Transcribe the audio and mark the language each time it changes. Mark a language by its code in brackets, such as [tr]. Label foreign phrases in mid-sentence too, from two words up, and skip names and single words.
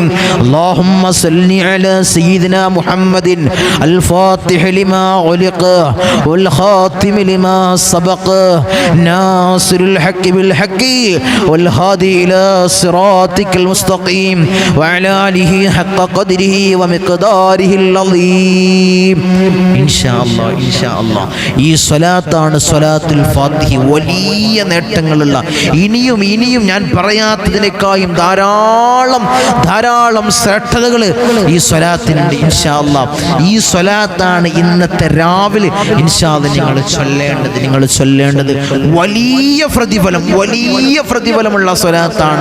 [ar] اللهم صل على سيدنا محمد الفاتح لما علق والخاتم لما سبق ناصر الحق بالحق والهادي إلى صراطك المستقيم وعلى آله حق قدره ومقداره العظيم. إن شاء الله إن شاء الله [ml] ഈ സ്വലാത്താണ് സ്വലാത്തുൽ ഫാത്തിഹ. വലിയ നേട്ടങ്ങളുള്ള ഇനിയും ഇനിയും ഞാൻ പറയാത്തതിനേക്കാളും ധാരാളം ശ്രേഷ്ഠതകൾ ഈ സ്വലാത്തിനുണ്ട്. [ar] إن شاء الله [ml] ഈ സ്വലാത്താണ് ഇന്നത്തെ രാവിലെ [ar] إن شاء الله [ml] നിങ്ങൾ ചൊല്ലേണ്ടത് വലിയ പ്രതിഫലമുള്ള സ്വലാത്താണ്.